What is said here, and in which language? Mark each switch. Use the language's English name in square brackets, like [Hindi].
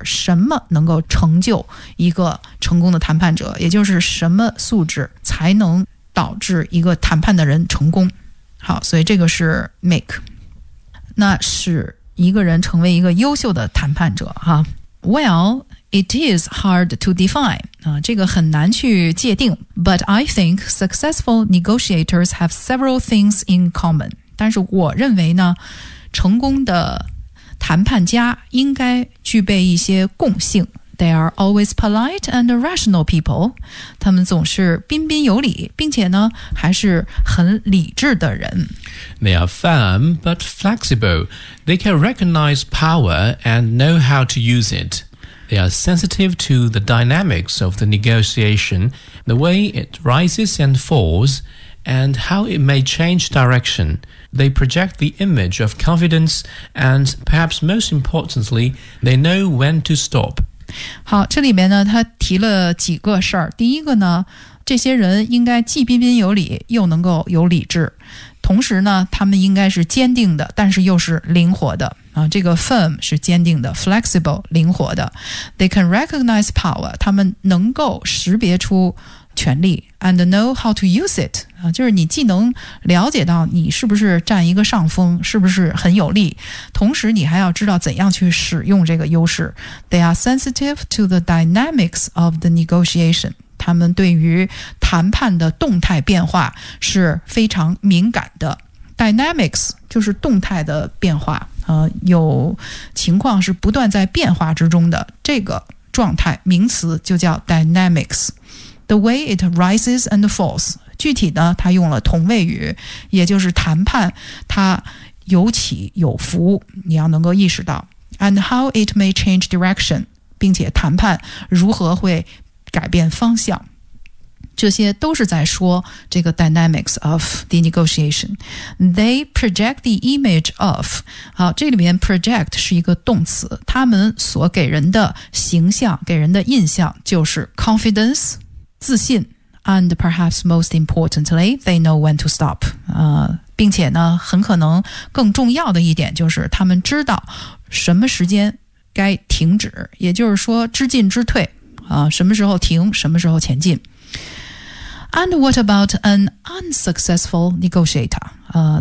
[Chinese] 什么能够成就一个成功的谈判者，也就是什么素质才能导致一个谈判的人成功。好，所以这个是 make， 那是一个人成为一个优秀的谈判者哈。 [English] Well, it is hard to define、 [Chinese] 这个很难去界定。 [English] But I think successful negotiators have several things in common。 [Chinese] 但是我认为呢，成功的谈判家应该具备一些共性。 [English] They are always polite and rational people. [Chinese] 他们总是彬彬有礼，并且呢，还是很理智的人。 [English] They are firm but flexible. They can recognize power and know how to use it. They are sensitive to the dynamics of the negotiation, the way it rises and falls, and how it may change direction. They project the image of confidence, and perhaps most importantly, they know when to stop. [Chinese] 好，这里面呢，他提了几个事儿。第一个呢，这些人应该既彬彬有礼，又能够有理智。同时呢，他们应该是坚定的，但是又是灵活的。 [English] 这个 firm [Chinese] 是坚定的 [English] ，flexible [Chinese] 灵活的。 [English] They can recognize power， [Chinese] 他们能够识别出权力 [English] ，and know how to use it。 [Chinese] 就是你既能了解到你是不是占一个上风，是不是很有利，同时你还要知道怎样去使用这个优势。 [English] They are sensitive to the dynamics of the negotiation. [Chinese] 他们对于谈判的动态变化是非常敏感的。 Dynamics 就是动态的变化，有情况是不断在变化之中的，这个状态名词就叫 dynamics。 [English] The way it rises and falls. [Chinese] 具体呢，他用了同位语，也就是谈判，它有起有伏，你要能够意识到。 [English] And how it may change direction， [Chinese] 并且谈判如何会改变方向，这些都是在说这个 [English] dynamics of the negotiation。 They project the image of， [Chinese] 好，这里面 project 是一个动词，他们所给人的形象，给人的印象就是 confidence， 自信。 [English] And perhaps most importantly, they know when to stop. [Chinese] 并且呢，很可能更重要的一点就是他们知道什么时间该停止，也就是说知进知退，什么时候停，什么时候前进。 [English] And what about an unsuccessful negotiator?